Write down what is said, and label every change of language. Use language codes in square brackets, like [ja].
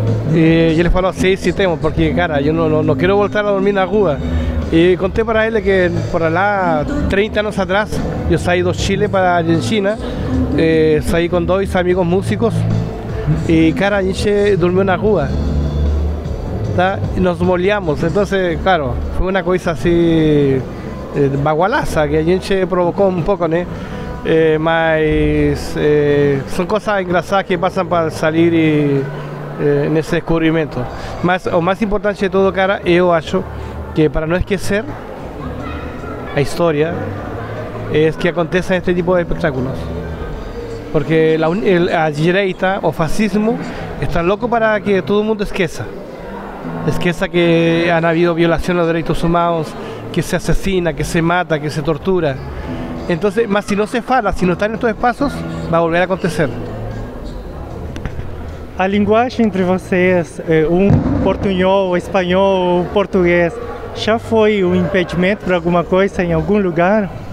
[pt] E ele falou, sim, temos, porque, cara, eu não quero voltar a dormir na rua. [es] Y conté para él que por allá, 30 años atrás, yo salí de Chile para Argentina, salí con 2 amigos músicos y [pt] cara, a gente [es] durmió en la [pt] rua. ¿Tá? [es] Y [pt] nos molhamos, [es] entonces, claro, fue una cosa así bagualaza que [pt] a gente [es] provocó un poco, ¿no? [pt] Mas [es] son cosas [pt] engraçadas [es] que pasan para salir [pt] nesse descobrimento. Mas o mais importante de todo, cara, eu acho que para não esquecer a história é que aconteça [es] este tipo de espectáculos. [pt] Porque a direita, o fascismo, está louco para que todo mundo esqueça. Esqueça [es] que han habido violación a los derechos humanos, que se asesina, que se mata, que se tortura. Entonces, [pt] mas [es] si no se [pt] fala, [es] si no está en estos espacios, va a volver a acontecer. [pt] A linguagem entre vocês, portunhol, espanhol, português, já foi um impedimento para alguma coisa em algum lugar?